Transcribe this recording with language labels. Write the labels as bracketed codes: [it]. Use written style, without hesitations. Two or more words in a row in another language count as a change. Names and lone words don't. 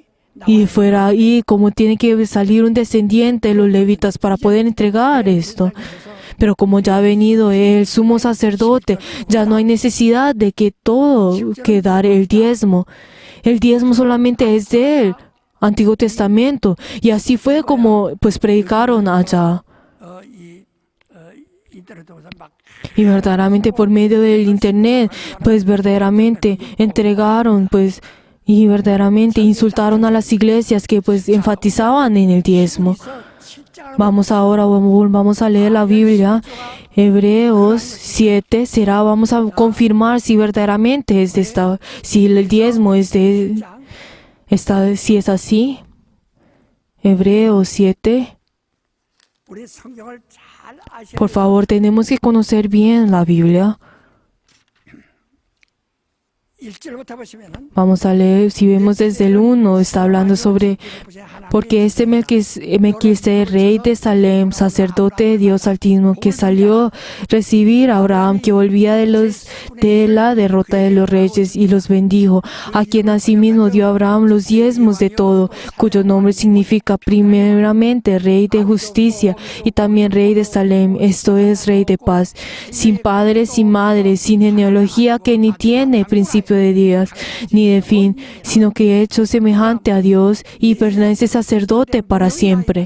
[es] Y fuera ahí como tiene que salir un descendiente de los levitas para poder entregar esto. Pero como ya ha venido el sumo sacerdote, ya no hay necesidad de que dar el diezmo. El diezmo solamente es del Antiguo Testamento. Y así fue como pues predicaron allá. [ko] 인터넷 통해서 막 [es] Y verdaderamente por medio del internet, pues verdaderamente entregaron pues y verdaderamente insultaron a las iglesias que pues enfatizaban en el diezmo. Vamos ahora, vamos a leer la Biblia, Hebreos 7, vamos a confirmar si verdaderamente es de si el diezmo es de si es así. Hebreos 7. [ko] 우리 성경을 잘 아셔야 [es] Por favor, tenemos que conocer bien la Biblia. [ko] 1절부터 보시면은 [es] Vamos a leer, si vemos desde el 1, está hablando sobre porque este Melquisedec, rey de Salem, sacerdote de Dios Altísimo, que salió a recibir a Abraham, que volvía de la derrota de los reyes, y los bendijo, a quien asimismo dio a Abraham los diezmos de todo, cuyo nombre significa primeramente rey de justicia y también rey de Salem, esto es, rey de paz, sin padre, sin madre, sin genealogía, que ni tiene principio de días ni de fin, sino que hecho semejante a Dios y permanece sacerdote para siempre.